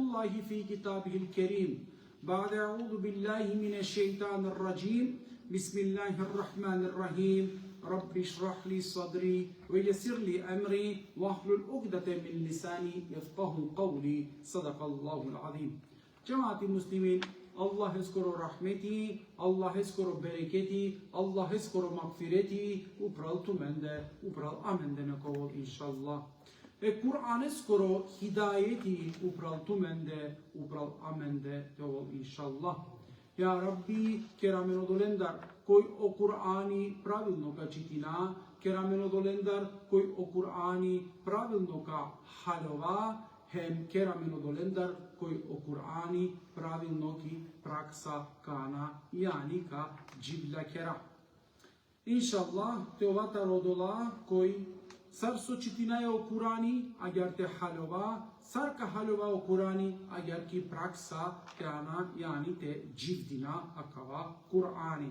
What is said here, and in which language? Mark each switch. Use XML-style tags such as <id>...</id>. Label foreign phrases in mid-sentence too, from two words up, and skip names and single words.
<ar>الله في كتابه الكريم بعد أعوذ بالله من الشيطان الرجيم بسم الله الرحمن الرحيم رب اشرح لي صدري ويسر لي أمري واحلل عقدة من لساني يفقه قولي صدق الله العظيم جماعة المسلمين</ar> <rom>Allahe skoro rahmeti, Allahe skoro bereketi, Allahe skoro magfireti, upravo tu mende, upravo amende nekovo, inšallah. Kur'ane skoro hidayeti, upravo tu mende, upravo amende nekovo, inšallah. Ja Rabbi, kerameno dolendar, koji o Kur'ani pravilno ga čitina, kerameno dolendar, koji o Kur'ani pravilno ga halova, hem kerameno dolendar, koji o Kur'ani pravilno ki praksa kana, yani ka džibla kera. Inšallah, te ovata rodola koji sar so čitinaja o Kur'ani, agar te halova, sar ka halova o Kur'ani, agar ki praksa kana, yani te dživdina akava Kur'ani.</rom>